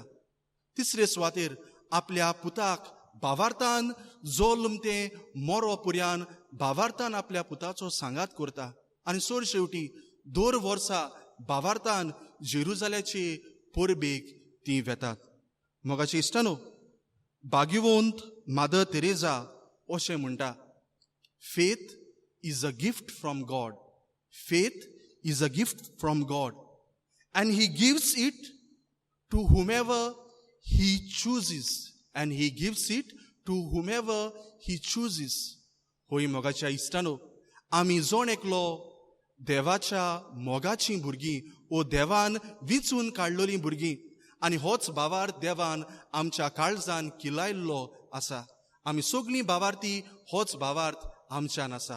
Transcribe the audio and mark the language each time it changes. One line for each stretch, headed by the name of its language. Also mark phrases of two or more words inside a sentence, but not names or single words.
Konkani: तिसरे सुवातेर आपल्या पुताक भावार्थान जोल्म तें मोरो पर्यान भावार्थान आपल्या पुताचो सांगात करता. आनी सोर शेवटी 2 वर्सां भावार्थान जेरुजाल्याचे परबेक ती वेतात. मोगाची इश्टानो, भाग्यवंत मादर तेरेसा अशें म्हणटा,
English: Faith is a gift from God. Faith is a gift from God and he gives it to whomever he chooses. And he gives it to whomever he chooses.
Konkani: होय मोगाच्या इश्टानो, आमी जोण एकलो देवाच्या मोगाची भुरगीं ओ देवान विचून काडलोली भुरगीं आनी होच भावार्थ देवान आमच्या काळजान किलायल्लो आसा. आमी सगळीं भावार्थी होच भावार्थ आमच्यान आसा.